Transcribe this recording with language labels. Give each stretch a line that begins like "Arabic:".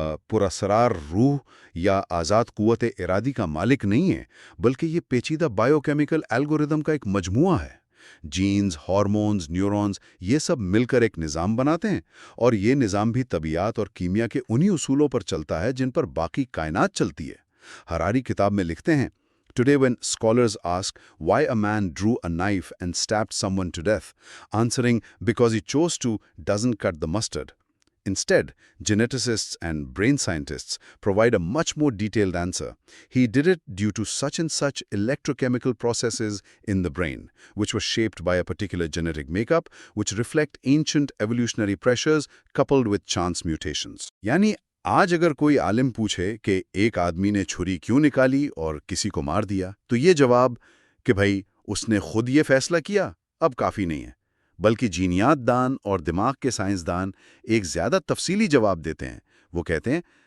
Urdu: پراسرار روح یا آزاد قوت ارادی کا مالک نہیں ہے، بلکہ یہ پیچیدہ بائیو کیمیکل الگوریدم کا ایک مجموعہ ہے۔ جینز، ہارمونز، نیورونز، یہ سب مل کر ایک نظام بناتے ہیں، اور یہ نظام بھی طبیعیات اور کیمیا کے انہی اصولوں پر چلتا ہے جن پر باقی کائنات چلتی ہے۔ ہراری کتاب میں لکھتے ہیں،
English: Today when scholars ask why a man drew a knife and stabbed someone to death, answering because he chose to doesn't cut the mustard. Instead, geneticists and brain scientists provide a much more detailed answer. He did it due to such and such electrochemical processes in the brain, which were shaped by a particular genetic makeup, which reflect ancient evolutionary pressures coupled with chance mutations.
Urdu: یعنی آج اگر کوئی عالم پوچھے کہ ایک آدمی نے چھری کیوں نکالی اور کسی کو مار دیا، تو یہ جواب کہ بھائی اس نے خود یہ فیصلہ کیا اب کافی نہیں ہے، بلکہ جینیات دان اور دماغ کے سائنسدان ایک زیادہ تفصیلی جواب دیتے ہیں۔ وہ کہتے ہیں